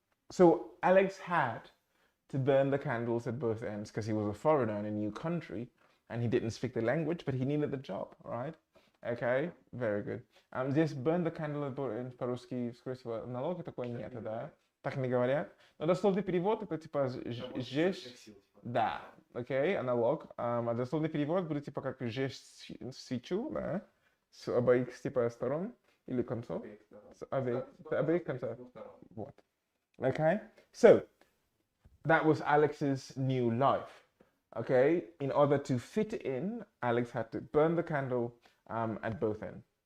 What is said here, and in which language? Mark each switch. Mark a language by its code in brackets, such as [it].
[en] So Alex had to burn the candles at both ends because he was a foreigner in a new country and he didn't speak the language, but he needed the job, right? Okay, very good. [ru] Здесь burn the candle at both ends по-русски, скорее всего, аналога такой нет, да? Так не говорят. Но дословный перевод это типа жечь. Да, окей, аналог. А дословный перевод будет типа как жечь свечу, да? С обоих типа сторон или концов. С обеих концов. Вот. [en] Okay, so that was Alex's new life. Okay, in order to fit in, Alex had to burn the candle at both ends.